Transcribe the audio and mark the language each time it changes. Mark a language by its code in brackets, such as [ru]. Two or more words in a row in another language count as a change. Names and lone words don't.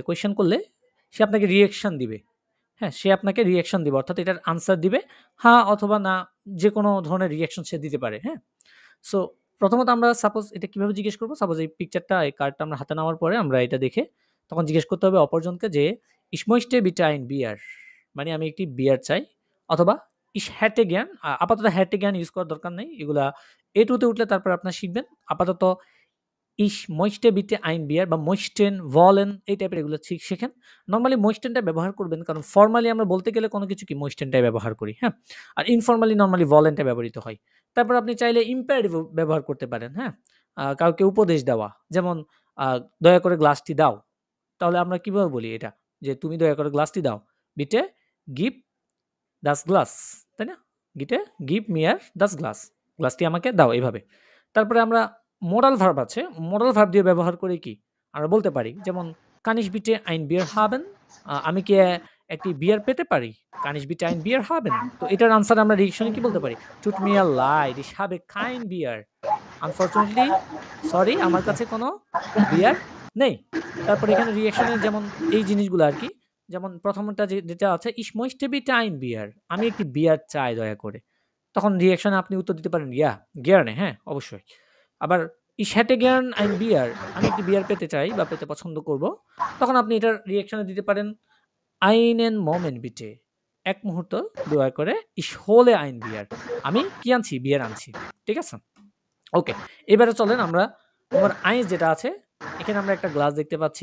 [bn] কোয়েশ্চেন করলে সে আপনাকে রিঅ্যাকশন দিবে। হ্যাঁ? সে আপনাকে রিঅ্যাকশন দিবে। অর্থাৎ এটার আনসার দিবে হ্যাঁ অথবা না, যেকোনো ধরনের রিঅ্যাকশন সে দিতে পারে। হ্যাঁ? সো প্রথমত আমরা সাপোজ এটা কিভাবে জিজ্ঞেস করব? সাপোজ এই পিকচারটা, এই কার্ডটা আমরা হাতে নেওয়ার পরে আমরা এটা দেখে তখন জিজ্ঞেস করতে হবে অপরজনকে যে, [de] "Ich möchte bitte ein Bier" [bn] মানে আমি একটি বিয়ার চাই, অথবা [de] "Ich hätte gern" [bn] আপাতত [de] hätte gern [bn] ইউজ করার দরকার নেই। এগুলা A2 তে উঠলে তারপর আপনারা শিখবেন। আপাতত [de] "Ich möchte bitte ein Bier" [bn] বা "möchten", "wollen" এই টাইপের এগুলো শেখেন। নরমালি möchten টা ব্যবহার করবেন কারণ ফরমালি আমরা বলতে গেলে কোনো কিছু কি möchten টাই ব্যবহার করি। হ্যাঁ? আর ইনফরমালি নরমালি wollen টা ব্যবহৃত হয়। তারপর আপনি চাইলে imperative ও ব্যবহার করতে পারেন। হ্যাঁ? কাউকে উপদেশ দেওয়া। যেমন "দয়া করে গ্লাসটি দাও।" তাহলে আমরা কিভাবে বলি এটা? যে, "তুমি দয়া করে গ্লাসটি দাও।" [de] "Bitte gib das Glas" তাই না? "Bitte gib mir das Glas" [bn] গ্লাসটি আমাকে দাও এভাবে। তারপরে আমরা [en] modal verb [bn] আছে। [en] modal verb [bn] দিয়ে ব্যবহার করে কি? আমরা বলতে পারি যেমন [de] "Kann ich bitte ein Bier haben?" [bn] আমি কি একটি বিয়ার পেতে পারি? [de] "Kann ich bitte ein Bier haben?" [bn] তো এটার আনসার আমরা রিঅ্যাকশনে কি বলতে পারি? [de] "Tut mir leid, ich habe kein Bier." [bn] Unfortunately, সরি আমার কাছে কোনো বিয়ার নেই। তারপর এখানে রিঅ্যাকশনের যেমন এই জিনিসগুলো আরকি। যেমন প্রথমটা যেটা আছে [de] "Ich möchte bitte ein Bier" [bn] আমি একটি বিয়ার চাই দয়া করে। তখন রিঅ্যাকশনে আপনি উত্তর দিতে পারেন [de] "Ja, gerne" [bn] হ্যাঁ, অবশ্যই। আবার [de] "Ich hätte gern ein Bier" [bn] আমি একটি বিয়ার পেতে চাই বা পেতে পছন্দ করব। তখন আপনি এটার রিঅ্যাকশনে দিতে পারেন [de] "Einen Moment bitte" [bn] এক মুহূর্ত দয়া করে [de] "Ich hole ein Bier" [bn] আমি কি আনছি? বিয়ার আনছি। ঠিক আছে? ওকে। এবারে চলেন আমরা নম্বর 1 যেটা আছে, এখানে আমরা একটা গ্লাস দেখতে পাচ্ছি।